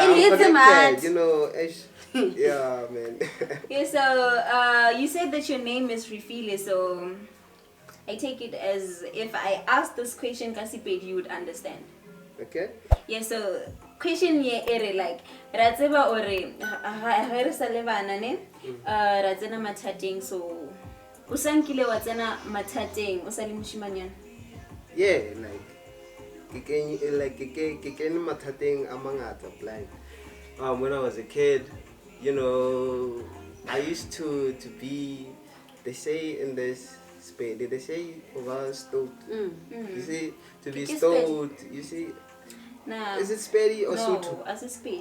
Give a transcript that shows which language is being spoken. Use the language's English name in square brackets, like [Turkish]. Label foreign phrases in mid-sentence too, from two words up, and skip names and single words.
[English] It hits him hard. Yeah, man. Yeah, so you said that your name is Refile, so I take it as if I ask this question, Kasiped, you would understand. Okay. Yeah, so question [Southern Sotho] ye ere like ra tseba ore ha re sa le bana ne ra tsena mathateng so o sankile wa tsena mathateng o sa le moshimanyana. [English] Yeah, like [Southern Sotho] ke kene mathateng a mangata [English] like when I was a kid, you know, I used to be, they say in this Spain, they say stoned. You see, to be stoned, you see. Nah. Is it spady or no, Sotho? as a spade.